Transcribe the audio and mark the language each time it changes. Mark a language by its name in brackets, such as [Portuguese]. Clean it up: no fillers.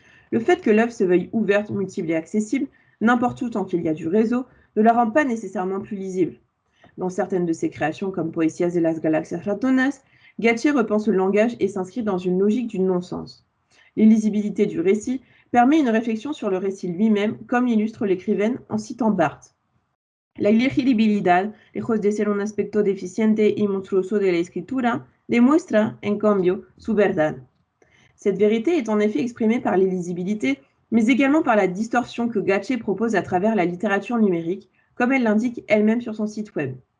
[French] Le fait que l'œuvre se veuille ouverte, multiple et accessible, n'importe où tant qu'il y a du réseau, ne la rend pas nécessairement plus lisible. Dans certaines de ses créations, comme Poesías de las Galaxias Ratonas, Gatché repense le langage et s'inscrit dans une logique du non-sens. L'illisibilité du récit permet une réflexion sur le récit lui-même, comme l'illustre l'écrivaine en citant Barthes. [Spanish] La ilegibilidad, lejos de ser un aspecto deficiente y monstruoso de la escritura, demuestra, en cambio, su verdad. [French] Cette vérité est en effet exprimée par l'illisibilité, mais également par la distorsion que Gatché propose à travers la littérature numérique, comme elle l'indique elle-même sur son site web.